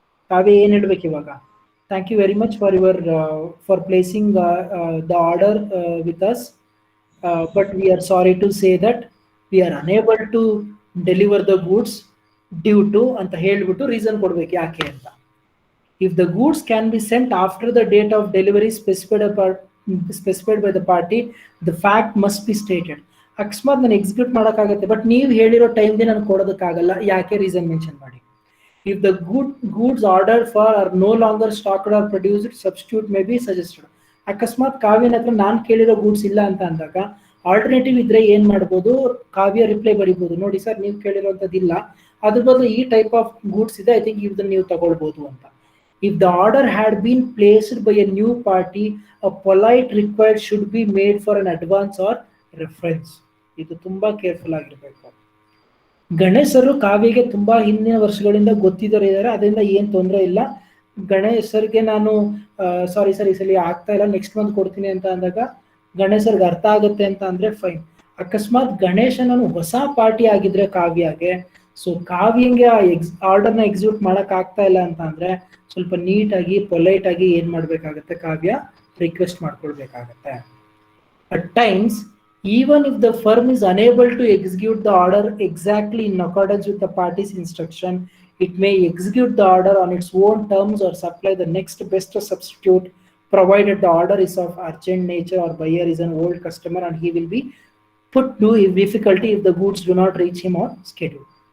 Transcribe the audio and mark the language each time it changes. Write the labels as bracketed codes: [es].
[kn] ಕಾವ್ಯ ಏನ್ ಹೇಳ್ಬೇಕು ಇವಾಗ, [en] thank you very much for your for placing the order with us, but we are sorry to say that we are unable to deliver the goods due to [kn] ಅಂತ ಹೇಳ್ಬಿಟ್ಟು reason ಕೊಡ್ಬೇಕು ಯಾಕೆ ಅಂತ. [en] If the goods can be sent after the date of delivery specified by the party, the fact must be stated. [kn] ಅಕಸ್ಮಾತ್ ನಾನು execute ಮಾಡೋಕ್ಕಾಗತ್ತೆ, but ನೀವು ಹೇಳಿರೋ ಟೈಮ್ಗೆ ನಾನು ಕೊಡೋದಕ್ಕಾಗಲ್ಲ, ಯಾಕೆ ರೀಸನ್ ಮೆನ್ಷನ್ ಮಾಡಿ. [en] If the goods ordered for are no longer stocked or produced, substitute may be suggested. [kn] ಅಕಸ್ಮಾತ್ ಕಾವ್ಯನ ಹತ್ರ ನಾನು ಕೇಳಿರೋ ಗೂಡ್ಸ್ ಇಲ್ಲ ಅಂತ ಅಂದಾಗ ಆಲ್ಟರ್ನೇಟಿವ್ ಇದ್ರೆ ಏನ್ ಮಾಡ್ಬೋದು, ಕಾವ್ಯ ರಿಪ್ಲೈ ಬರಿಬಹುದು, ನೋಡಿ ಸರ್ ನೀವು ಕೇಳಿರೋಂಥದ್ದಿಲ್ಲ, ಅದ್ರ ಬದಲು ಈ [en] type of goods [kn] ಇದೆ, [en] I think [kn] ಇದನ್ನ ನೀವು ತಗೊಳ್ಬಹುದು ಅಂತ. [en] If the order had been placed by a new party, a polite required should be made for an advance or reference. [kn] ಇದು ತುಂಬಾ ಕೇರ್ಫುಲ್ ಆಗಿರ್ಬೇಕು. ಗಣೇಶರು ಕಾವ್ಯಗೆ ತುಂಬಾ ಹಿಂದಿನ ವರ್ಷಗಳಿಂದ ಗೊತ್ತಿದ್ದಾರೆ, ಅದರಿಂದ ಏನ್ ತೊಂದರೆ ಇಲ್ಲ. ಗಣೇಶರ್ಗೆ ನಾನು ಸಾರಿ ಸರ್ ಈ ಸಲ ಆಗ್ತಾ ಇಲ್ಲ, ನೆಕ್ಸ್ಟ್ ಮಂತ್ ಕೊಡ್ತೀನಿ ಅಂತ ಅಂದಾಗ ಗಣೇಶರ್ಗೆ ಅರ್ಥ ಆಗುತ್ತೆ ಅಂತ ಅಂದ್ರೆ ಫೈನ್. ಅಕಸ್ಮಾತ್ ಗಣೇಶನನ್ನು ಹೊಸ ಪಾರ್ಟಿ ಆಗಿದ್ರೆ ಕಾವ್ಯಗೆ, ಸೊ ಕಾವ್ಯಂಗೆ ಆ ಆರ್ಡರ್ನ ಎಕ್ಸಿಕ್ಯೂಟ್ ಮಾಡಕ್ ಆಗ್ತಾ ಇಲ್ಲ ಅಂತ ಅಂದ್ರೆ ಸ್ವಲ್ಪ ನೀಟಾಗಿ ಪೊಲೈಟ್ ಆಗಿ ಏನ್ ಮಾಡ್ಬೇಕಾಗತ್ತೆ, ಕಾವ್ಯ request ಮಾಡ್ಕೊಳ್ಬೇಕಾಗತ್ತೆ. [en] At times even if the firm is unable to execute the order exactly in accordance with the party's instruction, it may execute the order on its own terms or supply the next best substitute, provided the order is of urgent nature or buyer is an old customer and he will be put to difficulty if the goods do not reach him on schedule.